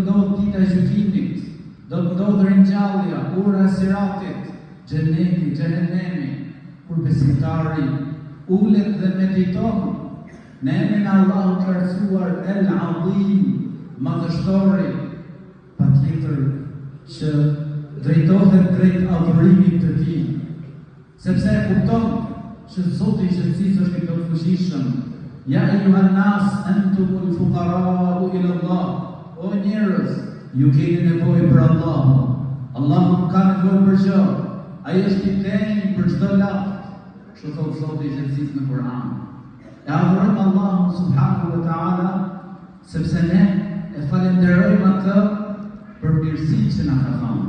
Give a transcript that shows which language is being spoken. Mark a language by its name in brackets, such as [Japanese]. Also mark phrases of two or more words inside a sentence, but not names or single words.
[Albanian] ndodhë dita e gjykimit, do të ndodhë ringjallja, ura e siratit, xheneti, xhenemi, kur besimtari ulet dhe mediton në emrin e Allahut të lartësuar El-Azim, madhështori, patjetër që drejtohet drejt adhurimit të tij, sepse e kupton që Zoti i gjithësisë është i plotfuqishëm. [Arabic] يا أيها الناس أنتم الفقراء إلى الله. [Albanian] O njerëz, ju keni nevojë për Allahun. Allahu nuk ka nevojë për gjë. Ai është i denjë për çdo lart. Kështu thot Zoti i gjithësisë në Kur'an. E adhurojmë Allahun [Arabic] سبحانه وتعالى [Albanian] sepse ne e falenderojmë atë për mirësitë që na ka dhënë.